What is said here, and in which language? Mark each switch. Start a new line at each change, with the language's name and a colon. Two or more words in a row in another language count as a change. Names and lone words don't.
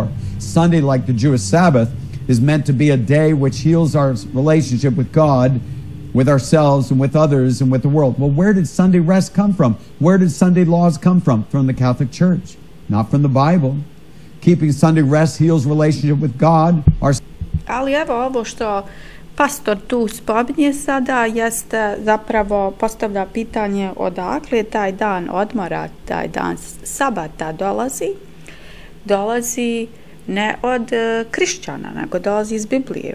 English: Sunday, like the Jewish Sabbath, is meant to be a day which heals our relationship with God, with ourselves, and with others, and with the world. Well, where did Sunday rest come from? Where did Sunday laws come from? From the Catholic Church, not from the Bible. Keeping Sunday rest heals relationship with God.
Bosnian: Ali evo ovo što pastor tu spominje sada jeste zapravo postavlja pitanje odakle taj dan odmora, taj dan sabata dolazi. Dolazi ne od kršćana, nego dolazi iz Biblije.